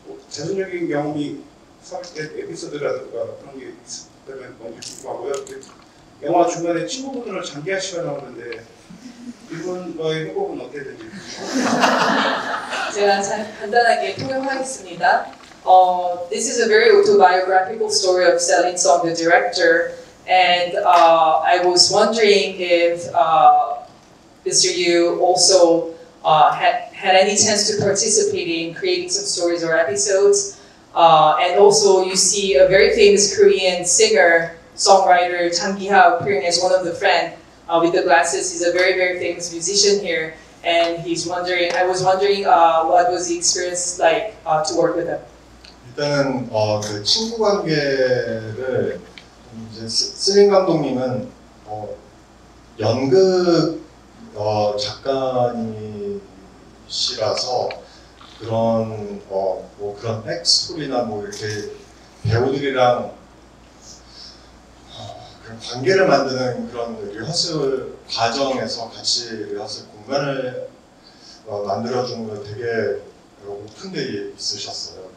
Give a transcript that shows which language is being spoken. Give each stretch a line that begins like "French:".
Korean: 자전적인 경험이 에피소드라든가 그런 게 있다면 너무 궁금하고요. 영화 중간에 친구분으로 장기하 씨가 나오는데 이분과의 행복은 어땠는지. 제가 간단하게 통역하겠습니다.
English: This is a very autobiographical story of Celine Song, the director, and I was wondering if Mr. Yu also had any chance to participate in creating some stories or episodes, and also you see a very famous Korean singer, songwriter Jang Gi-ha appearing as one of the friends with the glasses. He's a very, very famous musician here, and he's wondering. I was wondering what was the experience like to work with him.
Korean: 일단은 그 친구 관계를 이제 슬린 감독님은 연극 작가님이시라서 그런 뭐 그런 백스토리나 뭐 이렇게 배우들이랑 그런 관계를 만드는 그런 리허설 과정에서 같이 리허설 공간을 만들어주는 거 되게 오픈되어 있으셨어요.